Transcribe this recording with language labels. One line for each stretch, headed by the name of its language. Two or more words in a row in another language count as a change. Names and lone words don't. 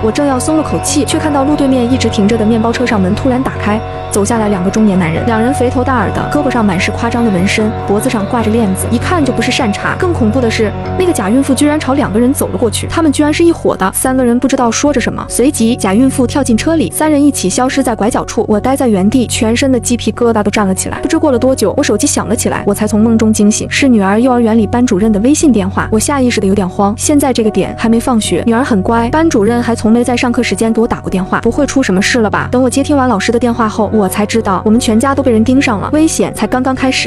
Chinese: 我正要松了口气，却看到路对面一直停着的面包车上门突然打开，走下来2个中年男人，两人肥头大耳的，胳膊上满是夸张的纹身，脖子上挂着链子，一看就不是善茬。更恐怖的是，那个假孕妇居然朝2个人走了过去，他们居然是一伙的。3个人不知道说着什么，随即假孕妇跳进車裡，3人一起消失在拐角處。我待在原地，全身的雞皮疙瘩都站了起來。不知過了多久，我手機響了起來，我才從夢中驚醒，是女兒幼兒園裡班主任的微信電話。我下意識的有點慌，現在這個點還沒放學，女兒很乖，班主任還從沒在上課時間給我打過電話，不會出什麼事了吧？等我接聽完老師的電話後，我才知道我們全家都被人盯上了，危險才剛剛開始。